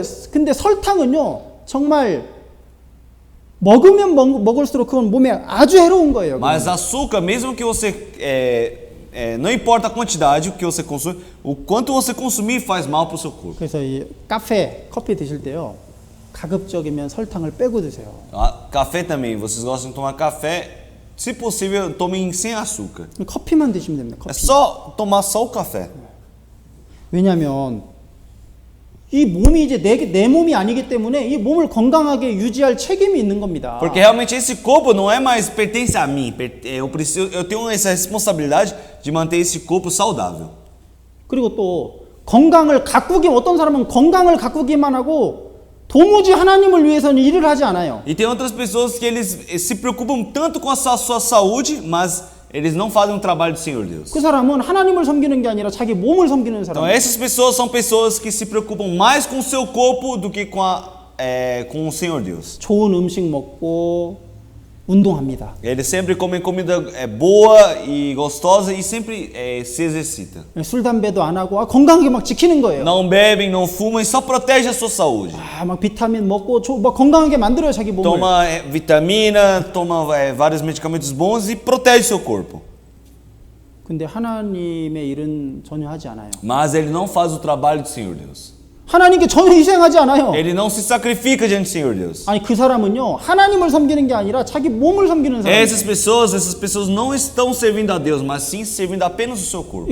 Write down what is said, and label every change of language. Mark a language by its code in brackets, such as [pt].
[ko] 근데 설탕은요 정말 먹으면 먹을수록 그건 몸에 아주 해로운 거예요. [pt] Mas açúcar, mesmo que você não importa a quantidade que você consome, o quanto você consumir faz mal para o seu corpo. [ko] 그래서 이 커피 드실 때요 가급적이면 설탕을 빼고 드세요. [pt] Café também, vocês gostam de tomar café, se possível tomem sem açúcar. [ko] 커피만 드시면 됩니다. [pt] É [ko] 커피. [pt] só tomar só o café. [ko] 왜냐하면 이 몸이 이제 내 몸이 아니기 때문에 이 몸을 건강하게 유지할 책임이 있는 겁니다. [pt] Porque realmente esse corpo não é mais pertence a mim. Eu tenho essa responsabilidade de manter esse corpo saudável. [ko] 그리고 또 어떤 사람은 건강을 가꾸기만 하고 도무지 하나님을 위해서는 일을 하지 않아요. [pt] E tem outras pessoas que eles se preocupam tanto com a sua saúde, mas eles não fazem o trabalho do Senhor Deus. [ko] 그 사람은 하나님을 섬기는 게 아니라 자기 몸을 섬기는 [pt] Então [ko] 사람. [pt] essas pessoas são pessoas que se preocupam mais com o seu corpo do que com com o Senhor Deus. [ko] 좋은 음식 먹고 운동합니다. [pt] Ele sempre come comida boa e gostosa e sempre se exercita. [ko] 술 담배도 안 하고 건강하게 막 지키는 거예요. [pt] Não bebem, não fumam e só protege a sua saúde. [ko] 막 비타민 먹고 막 건강하게 만들어요 자기 몸을. [pt] Toma vitamina, toma vários medicamentos bons e protege seu corpo. [ko] 근데 하나님의 일은 전혀 하지 않아요. [pt] Mas ele não faz o trabalho do Senhor Deus. [ko] 하나님께 전혀 희생하지 않아요. [pt] Ele não se sacrifica diante do Senhor Deus. [ko] 아니 그 사람은요 하나님을 섬기는 게 아니라 자기 몸을 섬기는 사람. [pt] Essas pessoas não estão servindo a Deus, mas sim servindo apenas o seu corpo.